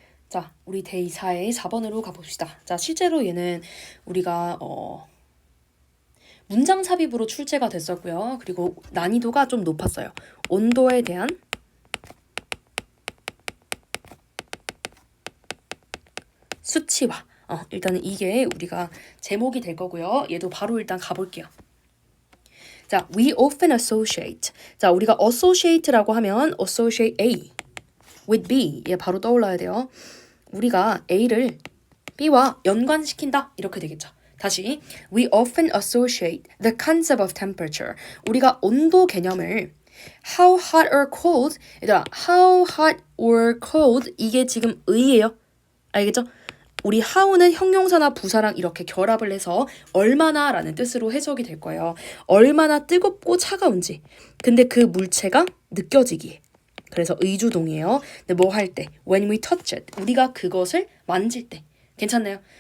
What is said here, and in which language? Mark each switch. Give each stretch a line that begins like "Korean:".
Korean: 자, 우리 데이사의 4번으로 가봅시다. 자, 실제로 얘는 우리가 문장 삽입으로 출제가 됐었고요. 그리고 난이도가 좀 높았어요. 온도에 대한 수치화. 일단은 이게 우리가 제목이 될 거고요. 얘도 바로 일단 가볼게요.
English: 자, we often associate.
Korean: 자, 우리가 associate라고 하면
English: associate A with B.
Korean: 얘 바로 떠올라야 돼요. 우리가 A를 B와 연관시킨다. 이렇게 되겠죠.
English: 다시, we often associate the concept of temperature.
Korean: 우리가 온도 개념을
English: how hot or cold,
Korean: 얘들아, how hot or cold 이게 지금 의예요. 알겠죠? 우리 how는 형용사나 부사랑 이렇게 결합을 해서 얼마나 라는 뜻으로 해석이 될 거예요. 얼마나 뜨겁고 차가운지. 근데 그 물체가 느껴지기에. 그래서 의주동이에요. 근데 뭐 할 때?
English: When we touch it.
Korean: 우리가 그것을 만질 때. 괜찮나요?